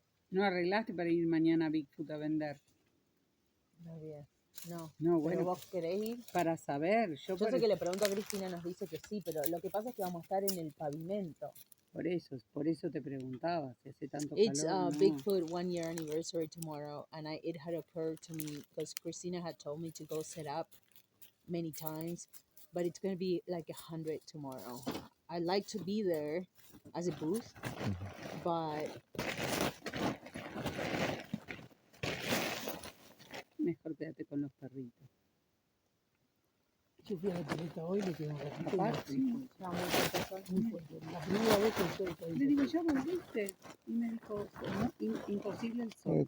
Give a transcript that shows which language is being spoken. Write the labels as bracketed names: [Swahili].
[Spanish] ¿No arreglaste para ir mañana a Bigfoot a vender? Muy bien. No, No, pero bueno, vos querés ir. para saber. Yo Yo por, sé que le pregunto a Cristina, nos dice que sí, pero lo que pasa es que vamos a estar en el pavimento. por eso te preguntaba, si hace tanto [English] It's [Spanish] calor. No. [English] Bigfoot 1 year anniversary tomorrow, and it had occurred to me because Christina had told me to go set up many times, but it's going to be like 100 tomorrow. I'd like to be there as a booth, but [Spanish] Mejor quédate con los perritos. Yo fui a la pileta hoy, me quedé un ratito. Aparte, Muy no, muy fuerte. muy fuerte. La primera vez que estoy ahí. le digo, ¿ya volviste? Y me dijo, no, imposible el sol.